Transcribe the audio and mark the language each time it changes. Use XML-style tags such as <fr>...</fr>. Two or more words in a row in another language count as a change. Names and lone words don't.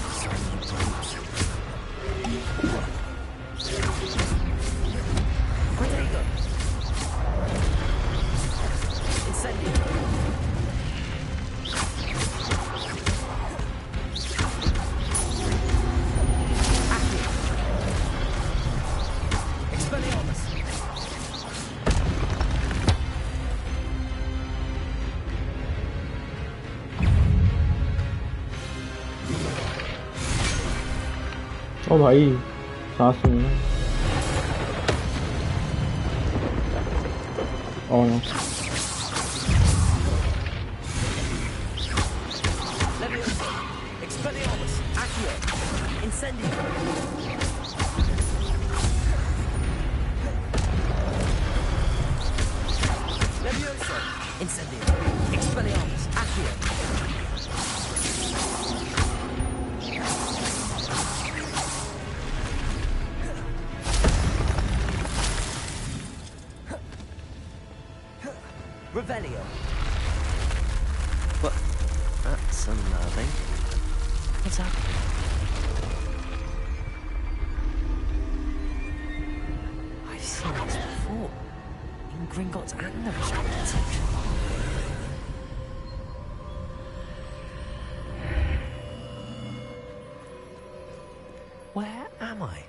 <la>Protego. Incendio. Accio. Expelliarmus.</la> <hi>ओ भाई सांस में</hi> <en>oh no</en> <la>Levioso. Expelliarmus. Accio. Incendio. Levioso. Incendio. Expelliarmus. Accio. Revelio.</la> <en>What? That's unnerving. What's happening? I've seen this before. In Gringotts and the restricted section. Where am I?</en>